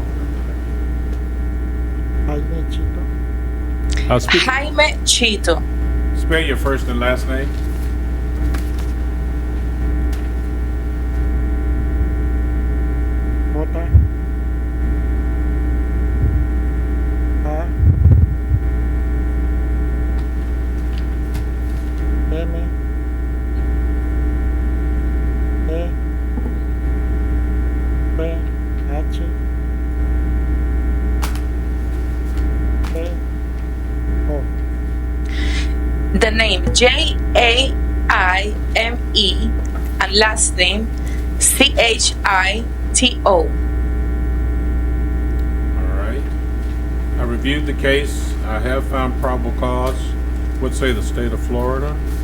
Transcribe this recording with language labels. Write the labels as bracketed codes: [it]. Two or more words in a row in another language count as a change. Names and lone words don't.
[en] Jaime Chito. Speak, Jaime Chito. spell your first and last name. J. A. M. E. P. H. E. O. The name Jaime and last name Chito. All right. I reviewed the case. I have found probable cause. What say the state of Florida?